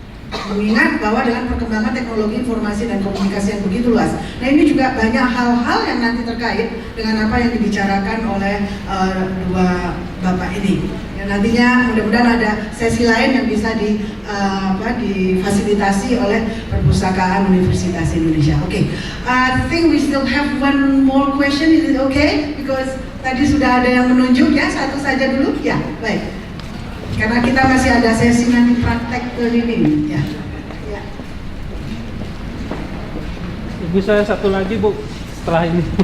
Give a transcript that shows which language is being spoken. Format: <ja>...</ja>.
<id>Mengingat bahwa dengan perkembangan teknologi informasi dan komunikasi yang begitu luas. Nah ini juga banyak hal-hal yang nanti terkait dengan apa yang dibicarakan oleh dua Bapak ini. Yang nantinya mudah-mudahan ada sesi lain yang bisa difasilitasi oleh Perpustakaan Universitas Indonesia.</id> <en>Oke, I think we still have one more question. Is it okay? Because</en> <id>tadi sudah ada yang menunjuk ya, satu saja dulu. Ya, baik. Karena kita masih ada sesi nanti praktek cleaning. Ya. Ya. Ibu saya satu lagi Bu, setelah ini.</id>